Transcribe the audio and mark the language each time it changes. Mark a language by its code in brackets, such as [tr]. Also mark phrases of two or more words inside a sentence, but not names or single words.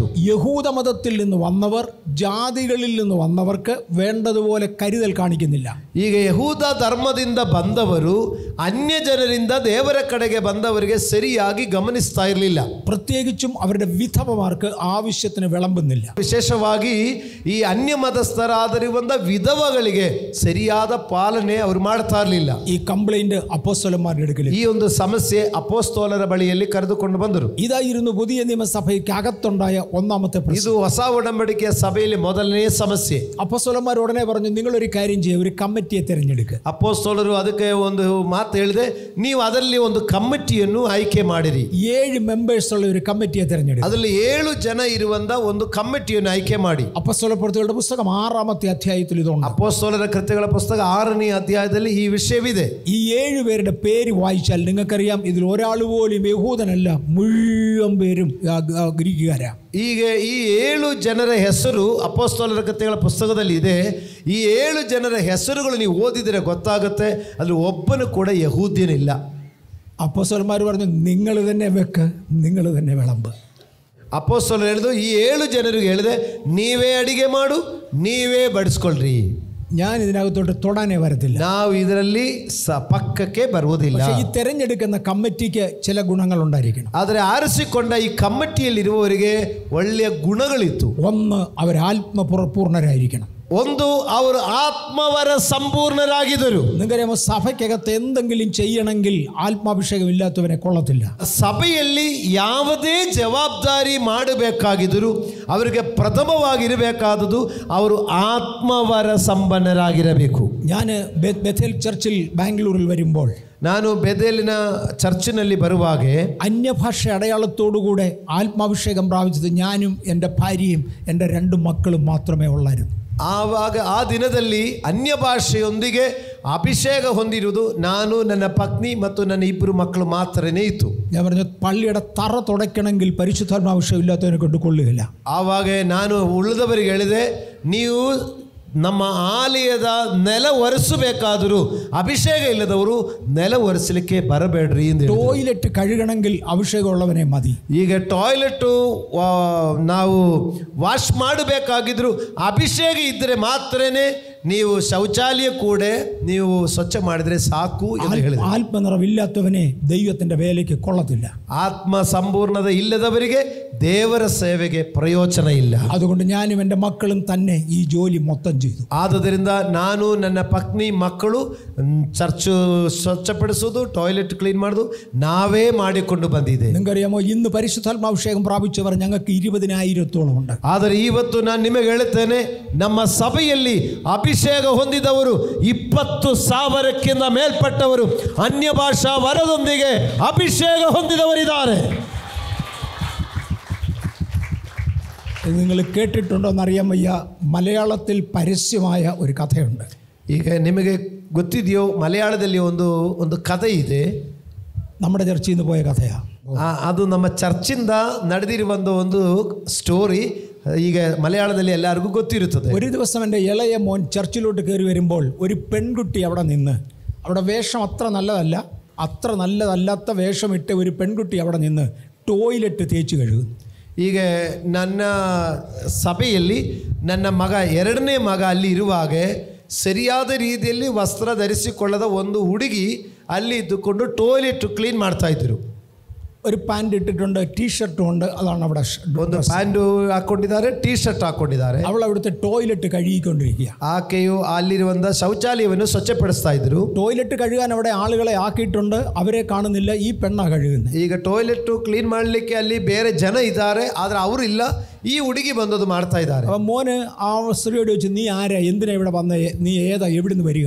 [ml] യഹൂദ മതത്തിൽ നിന്ന് വന്നവർ ജാതികളിൽ നിന്ന് വന്നവർക്ക് വേണ്ടതുപോലെ കരുതൽ കാണിക്കുന്നില്ല. [kn] ಈಗ ಯಹೂದ ಧರ್ಮದಿಂದ ಬಂದವರು ಅನ್ಯ ಜನರಿಂದ ದೇವರ ಕಡೆಗೆ ಬಂದವರಿಗೆ ಸರಿಯಾಗಿ ಗಮನಿಸ್ತಾ ಇರಲಿಲ್ಲ. [ml] പ്രത്യേകിച്ചും അവരുടെ വിധവമാർക്ക് ആവശ്യത്തിന് വിളമ്പുന്നില്ല. [kn] ವಿಶೇಷವಾಗಿ ಈ ಅನ್ಯ ಮತಸ್ಥರಾದರಿರುವಂತ ವಿಧವಗಳಿಗೆ ಸರಿಯಾದ ಪಾಲನೆ ಅವರು ಮಾಡ್ತಾ ಇರಲಿಲ್ಲ. [ml] ഈ കംപ്ലൈന്റ് അപ്പോസ്തലന്മാരുടെ അടുക്കൽ. [kn] ಈ ಒಂದು ಸಮಸ್ಯೆ ಅಪೊಸ್ತಲರ ಬಳಿಯಲ್ಲಿ ಕರೆದುಕೊಂಡು ಬಂದರು. [ml] ഇതായിരുന്നു പുതിയ നിയമസഭയ്ക്ക് അകത്തുണ്ടായ ഒന്നാമത്തെ പ്രശ്നം. [kn] ಇದು ಹೊಸ ಒಡಂಬಡಿಕೆಯ ಸಭೆಯಲ್ಲಿ ಮೊದಲನೆಯ ಸಮಸ್ಯೆ. [ml] അപ്പോസ്തലന്മാർ ഉടനെ പറഞ്ഞു, നിങ്ങളൊരു കാര്യം ചെയ്യുക, ഒരു കമ്മിറ്റിയെ തിരഞ്ഞെടുക്കുക. [kn] ಅಪೊಸ್ತಲರು ಅದಕ್ಕೆ ಒಂದು ಮಾತು ಹೇಳಿದೆ, ನೀವು ಅದರಲ್ಲಿ ಒಂದು ಕಮಿಟಿಯನ್ನು ಆಯ್ಕೆ ಮಾಡಿರಿ. [ml] 7 ಮೆಂಬರ್ಸ್ ഉള്ള ഒരു കമ്മിറ്റിയെ തിരഞ്ഞെടുക്കുക. [kn] ಅದರಲ್ಲಿ 7 ಜನ ಇರುವಂತ ಒಂದು ಕಮಿಟಿಯನ್ನು ಆಯ್ಕೆ ಮಾಡಿ. [ml] അപ്പോസ്തലപ്രവൃത്തികളുടെ പുസ്തകം 6-ാം 6-ാമത്തെ അധ്യായത്തിൽ ഇതുണ്ട്. [kn] ಅಪೊಸ್ತಲರ ಕೃತ್ಯಗಳ ಪುಸ್ತಕ 6ನೇ ಅಧ್ಯಾಯದಲ್ಲಿ ಈ ವಿಷಯವಿದೆ. [ml] ഈ 7 പേരുടെ പേര് വായിച്ചാൽ നിങ്ങൾക്കറിയാം ഇതിൽ ഒരാൾ പോലും യഹൂദനല്ല, മുഴുവൻ പേരും ഗ്രീക്കുകാരാ. [kn] ಈಗ ಈ 7 ಜನರ ಹೆಸರು ಅಪೊಸ್ತಲರ ಕೃತ್ಯಗಳ ಪುಸ್ತಕದಲ್ಲಿ ಇದೆ. ಈ 7 ಜನರ ಹೆಸರುಗಳು ನೀವು ಓದಿದರೆ ಗೊತ್ತಾಗುತ್ತೆ, ಅಲ್ಲಿ ಒಬ್ಬನು ಕೂಡ ಯಹೂದ್ಯನಿಲ್ಲ. [ml] അപ്പോസ്തലന്മാർ പറഞ്ഞു നിങ്ങൾ തന്നെ വെക്ക്, നിങ്ങൾ തന്നെ വിളമ്പ്. [kn] ಅಪೊಸ್ತಲರು ಹೇಳಿದ್ರು, ಈ 7 ಜನರಿಗೆ ಹೇಳಿದೆ, ನೀವೇ ಅಡಿಗೆ ಮಾಡು, ನೀವೇ ಬಡಿಸ್ಕೊಳ್ರಿ. [ml] ഞാൻ ഇതിനകത്തോട്ട് തൊടാനേ വരത്തില്ല. [kn] ನಾವು ಇದರಲ್ಲಿ ಪಕ್ಕಕ್ಕೆ ಬರುವುದಿಲ್ಲ. [ml] ഈ തെരഞ്ഞെടുക്കുന്ന കമ്മിറ്റിക്ക് ചില ഗുണങ്ങൾ ഉണ്ടായിരിക്കണം. [kn] ಆದರೆ ಆರಿಸಿಕೊಂಡ ಈ ಕಮಿಟಿಯಲ್ಲಿರುವವರಿಗೆ ಒಳ್ಳೆಯ ಗುಣಗಳಿತ್ತು. [ml] ഒന്ന്, അവർ ആത്മപൂർണരായിരിക്കണം. [kn] ಒಂದು, ಅವರು ಆತ್ಮವರ ಸಂಪೂರ್ಣರಾಗಿದ್ದರು. [ml] നിങ്ങൾക്കറിയാമോ, സഭയ്ക്കകത്ത് എന്തെങ്കിലും ചെയ്യണമെങ്കിൽ ആത്മാഭിഷേകം ഇല്ലാത്തവനെ കൊള്ളത്തില്ല. [kn] ಸಭೆಯಲ್ಲಿ ಯಾವುದೇ ಜವಾಬ್ದಾರಿ ಮಾಡಬೇಕಾಗಿದ್ದರೂ ಅವರಿಗೆ ಪ್ರಥಮವಾಗಿರಬೇಕಾದದ್ದು ಅವರು ಆತ್ಮವರ ಸಂಪನ್ನರಾಗಿರಬೇಕು. [ml] ഞാൻ ബെഥേൽ ചർച്ചിൽ ബാംഗ്ലൂരിൽ വരുമ്പോൾ, [kn] ನಾನು ಬೆಥೇಲಿನ ಚರ್ಚಿನಲ್ಲಿ ಬರುವಾಗ [ml] അന്യഭാഷ അടയാളത്തോടുകൂടെ ആത്മാഭിഷേകം പ്രാപിച്ചത് ഞാനും എൻ്റെ ഭാര്യയും എൻ്റെ 2 മക്കളും മാത്രമേ ഉള്ളായിരുന്നു. [kn] ಆವಾಗ ಆ ದಿನದಲ್ಲಿ ಅನ್ಯ ಭಾಷೆಯೊಂದಿಗೆ ಅಭಿಷೇಕ ಹೊಂದಿರುವುದು ನಾನು, ನನ್ನ ಪತ್ನಿ ಮತ್ತು ನನ್ನ 2 ಮಕ್ಕಳು ಮಾತ್ರನೇ ಇತ್ತು. [ml] ഞാൻ പറഞ്ഞു, പള്ളിയുടെ തറ തുടയ്ക്കണമെങ്കിൽ പരിശുദ്ധാത്മാഭിഷേകം ഇല്ലാത്തവനെ കൊണ്ട് കൊള്ളുകയില്ല. [kn] ಆವಾಗ ನಾನು ಉಳಿದವರಿಗೆ ಹೇಳಿದೆ, ನೀವು ನಮ್ಮ ಆಲಯದ ನೆಲ ಒರೆಸಬೇಕಾದರೂ ಅಭಿಷೇಕ ಇಲ್ಲದವರು ನೆಲ ಒರೆಸಲಿಕ್ಕೆ ಬರಬೇಡ್ರಿ ಎಂದು. [ml] ടോയ്ലറ്റ് കഴുകണമെങ്കിൽ ಅಭಿಷೇಕമുള്ളവನೇ മതി. [kn] ಈಗ ಟಾಯ್ಲೆಟ್ ನಾವು ವಾಶ್ ಮಾಡಬೇಕಾಗಿದ್ರು ಅಭಿಷೇಕ ಇದ್ದರೆ ಮಾತ್ರನೇ ನೀವು ಶೌಚಾಲಯ ಕೂಡ ನೀವು ಸ್ವಚ್ಛ ಮಾಡಿದ್ರೆ ಸಾಕು ಎಂದು ಹೇಳಿದೆ. [ml] ആത്മനിറവില്ലാത്തവനെ ദൈവത്തിന്റെ വേലയ്ക്ക് കൊള്ളത്തില്ല. [kn] ಆತ್ಮ ಸಂಪೂರ್ಣತೆ ಇಲ್ಲದವರಿಗೆ ದೇವರ ಸೇವೆಗೆ ಪ್ರಯೋಜನ ಇಲ್ಲ. [ml] അതുകൊണ്ട് ഞാനും എൻ്റെ മക്കളും തന്നെ ഈ ജോലി മൊത്തം ചെയ്തു. [kn] ಆದ್ದರಿಂದ ನಾನು, ನನ್ನ ಪತ್ನಿ, ಮಕ್ಕಳು ಚರ್ಚ್ ಸ್ವಚ್ಛಪಡಿಸೋದು, [en] toilet clean [kn] ಮಾಡೋದು ನಾವೇ ಮಾಡಿಕೊಂಡು ಬಂದಿದೆ. [ml] നിങ്ങൾക്കറിയാമോ, ഇന്ന് പരിശുദ്ധാത്മാഭിഷേകം പ്രാപിച്ചവർ ഞങ്ങൾക്ക് 20,000-ഓളം ഉണ്ട്. [kn] ಆದರೆ ಇವತ್ತು ನಾನು ನಿಮಗೆ ಹೇಳುತ್ತೇನೆ, ನಮ್ಮ ಸಭೆಯಲ್ಲಿ ಅಭಿಷೇಕ ಹೊಂದಿದವರು 20,000ಕ್ಕಿಂತ ಮೇಲ್ಪಟ್ಟವರು ಅನ್ಯ ಭಾಷಾ ವರದೊಂದಿಗೆ ಅಭಿಷೇಕ ಹೊಂದಿದವರಿದ್ದಾರೆ. [ml] നിങ്ങൾ കേട്ടിട്ടുണ്ടോ എന്നറിയാൻ വയ്യ, മലയാളത്തിൽ പരസ്യമായ ഒരു കഥയുണ്ട്. [kn] ಈಗ ನಿಮಗೆ ಗೊತ್ತಿದೆಯೋ, ಮಲಯಾಳದಲ್ಲಿ ಒಂದು ಕಥೆ ಇದೆ. [ml] നമ്മുടെ ചർച്ചയിൽ നിന്ന് പോയ കഥയാണ്. [kn] ಅದು ನಮ್ಮ ಚರ್ಚಿಂದ ನಡೆದಿರುವ ಒಂದು സ്റ്റോറി ಈಗ ಮಲಯಾಳದಲ್ಲಿ ಎಲ್ಲರಿಗೂ ಗೊತ್ತಿರುತ್ತದೆ. [ml] ഒരു ദിവസം എൻ്റെ ഇളയ മോൻ ചർച്ചിലോട്ട് കയറി വരുമ്പോൾ ഒരു പെൺകുട്ടി അവിടെ നിന്ന്, അവിടെ വേഷം അത്ര നല്ലതല്ലാത്ത വേഷമിട്ട് ഒരു പെൺകുട്ടി അവിടെ നിന്ന് ടോയ്ലറ്റ് തേച്ച് കഴുകുന്നു. [kn] ಈಗ ನನ್ನ ಸಭೆಯಲ್ಲಿ ನನ್ನ ಮಗ, 2ನೇ ಮಗ ಅಲ್ಲಿ ಇರುವಾಗ ಸರಿಯಾದ ರೀತಿಯಲ್ಲಿ ವಸ್ತ್ರ ಧರಿಸಿಕೊಳ್ಳದ ಒಂದು ಹುಡುಗಿ ಅಲ್ಲಿ ಇದ್ದುಕೊಂಡು [en] toilet clean [kn] ಮಾಡ್ತಾ ಇದ್ರು. [ml] ഒരു പാൻറ് ഇട്ടിട്ടുണ്ട്, ടീഷർട്ടും ഉണ്ട്. അതാണ് അവിടെ [kn] ಒಂದು ಪ್ಯಾಂಟ್ ಹಾಕೊಂಡಿದ್ದಾರೆ, ಟೀ ಶರ್ಟ್ ಹಾಕೊಂಡಿದ್ದಾರೆ. [ml] അവൾ അവിടുത്തെ ടോയ്ലറ്റ് കഴുകിക്കൊണ്ടിരിക്കുക. [kn] ಆಕೆಯು ಅಲ್ಲಿರುವಂಥ ಶೌಚಾಲಯವನ್ನು ಸ್ವಚ್ಛಪಡಿಸ್ತಾ ಇದ್ರು. [ml] ടോയ്ലറ്റ് കഴുകാൻ അവിടെ ആളുകളെ ആക്കിയിട്ടുണ്ട്, അവരെ കാണുന്നില്ല. ഈ പെണ്ണ കഴുകുന്നത്. [kn] ಈಗ [en] toilet clean [kn] ಮಾಡಲಿಕ್ಕೆ ಅಲ್ಲಿ ಬೇರೆ ಜನ ಇದ್ದಾರೆ, ಆದರೆ ಅವರಿಲ್ಲ. ಈ ಹುಡುಗಿ ಬಂದದ್ದು ಮಾಡ್ತಾ ಇದ್ದಾರೆ. [ml] അപ്പം മോന് ആ സ്ത്രീയോട് ചോദിച്ചു, നീ ആരാ, എന്തിനാ ഇവിടെ വന്നേ, നീ ഏതാ, എവിടുന്ന് വരിക?